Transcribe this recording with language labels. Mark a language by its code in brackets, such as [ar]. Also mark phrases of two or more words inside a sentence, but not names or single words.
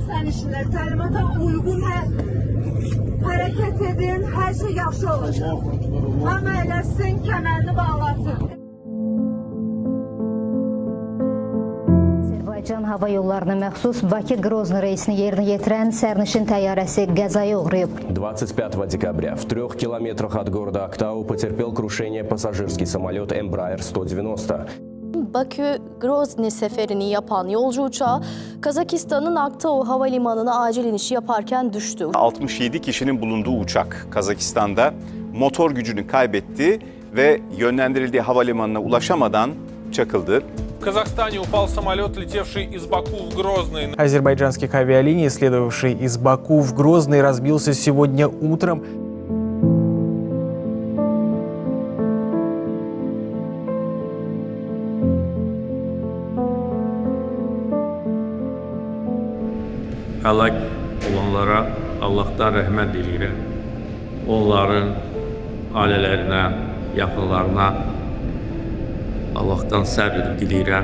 [az] sərnişinlər təlimata uyğun hərəkət edin, hər şey yaxşı olacaq. Hamı eləsin, kəmərini bağlasın. Azərbaycan hava yollarına məxsus Bakı-Qrozny reysini yerinə yetirən sərnişin təyyarəsi qəzaya uğrayıb. [ru] 25 декабря в 3 километрах от города Актау потерпел крушение пассажирский самолет Embraer 190. [tr] Bakü-Grozny seferini yapan yolcu uçağı Kazakistan'ın Aktau havalimanına acil inişi yaparken düştü. 67 kişinin bulunduğu uçak Kazakistan'da motor gücünü kaybetti ve yönlendirildiği havalimanına ulaşamadan çakıldı. [ru] В Казахстане упал самолет, летевший из Баку в Грозный. Азербайджанских авиалиний, следовавший из Баку в Грозный, разбился сегодня утром. [az] Həlak olanlara Allahdan rəhmət diləyirəm. Onların ailələrinə, yaxınlarına Allahdan səbr diləyirəm.